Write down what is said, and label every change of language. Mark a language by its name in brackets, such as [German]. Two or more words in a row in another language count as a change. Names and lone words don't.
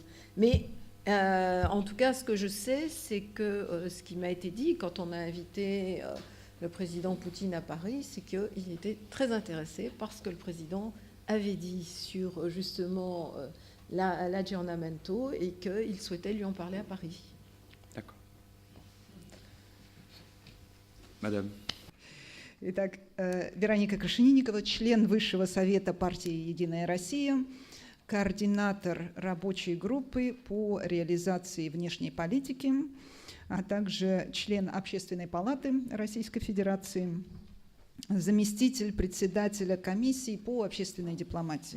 [French] Mais en tout cas, ce que je sais, c'est que ce qui m'a été dit quand on a invité le président Poutine à Paris, c'est qu'il était très intéressé parce que le président avait dit sur justement l'aggiornamento et qu'il souhaitait lui en parler à Paris. D'accord. Madame. [Russian] Итак, Вероника Кашенинникова, член Высшего совета партии «Единая Россия», координатор рабочей группы по реализации внешней политики, а также член Общественной палаты Российской Федерации, заместитель председателя комиссии по общественной дипломатии.